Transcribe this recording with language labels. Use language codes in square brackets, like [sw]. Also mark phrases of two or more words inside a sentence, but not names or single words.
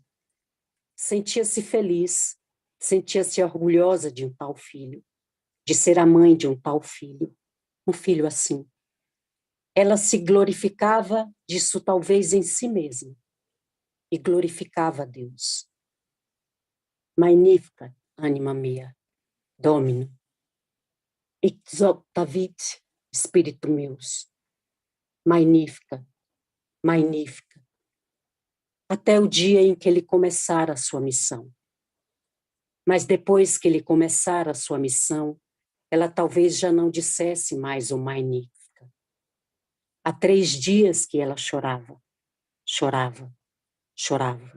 [pt] Sentia-se feliz, sentia-se orgulhosa de um tal filho, de ser a mãe de um tal filho, um filho assim. Ela se glorificava disso talvez em si mesma e glorificava a Deus. [la] Magnificat anima mea, Domino, exaltavit spiritus meus. [pt] Magnífica, magnífica. Até o dia em que ele começara a sua missão. Mas depois que ele começara a sua missão, ela talvez já não dissesse mais o magnífica. Há 3 dias que ela chorava, chorava, chorava.